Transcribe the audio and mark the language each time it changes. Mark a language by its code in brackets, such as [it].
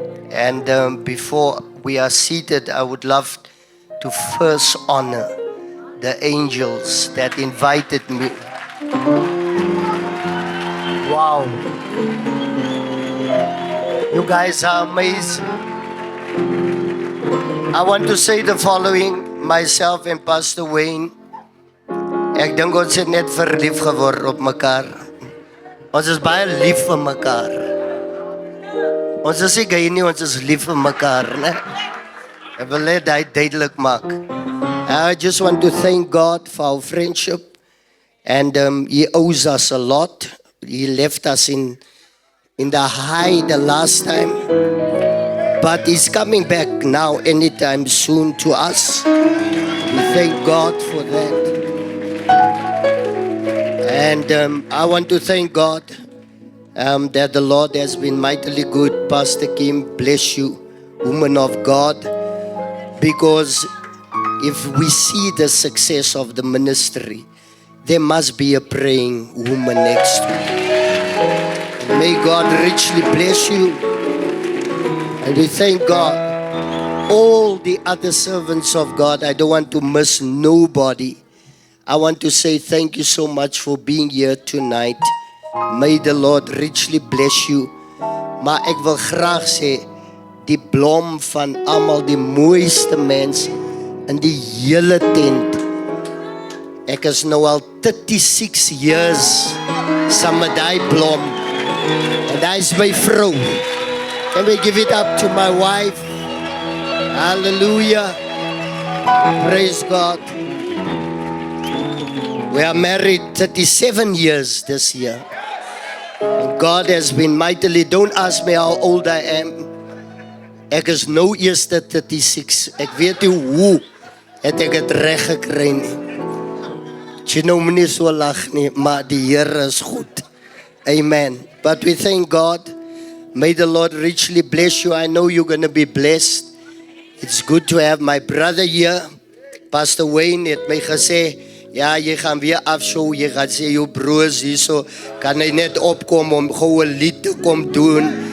[en] And before we are seated, I would love to first honor the angels that invited me. Wow. You guys are amazing. I want to say the following, myself and Pastor Wayne. [af] Ek dink ons het net verlief geword op mekaar. Ons is baie lief vir mekaar. Ons is nie gay nie, ons is lief vir mekaar, né? Ek wil net dit duidelik maak. [en] I just want to thank God for our friendship. And He owes us a lot. He left us in the high the last time. But He's coming back now anytime soon to us. We thank God for that. And I want to thank God that the Lord has been mightily good. Pastor Kim, bless you, woman of God. Because if we see the success of the ministry, there must be a praying woman next to you. May God richly bless you. And we thank God. All the other servants of God, I don't want to miss nobody. I want to say thank you so much for being here tonight. May the Lord richly bless you. [af] Maar ek wil graag sê, die blom van almal die mooiste mens in die hele tent. Ek is nou al 36 years saam met daai blom. En hy is my vrou. [en] Can we give it up to my wife? Hallelujah. Praise God. We are married 37 years this year. And God has been mightily, don't ask me how old I am. [af] Ek is nou eers 36. Ek weet nie hoe het ek het reg gekry nie. Jy nou nie so lag nie, maar die Here is goed. Amen. [en] But we thank God. May the Lord richly bless you. I know you're going to be blessed. It's good to have my brother here. [af] Pastor Wayne het my gesê, ja, jy gaan weer afshow, jy gaan sê jou broers hierso, kan hy net opkom om gou 'n lied te kom doen.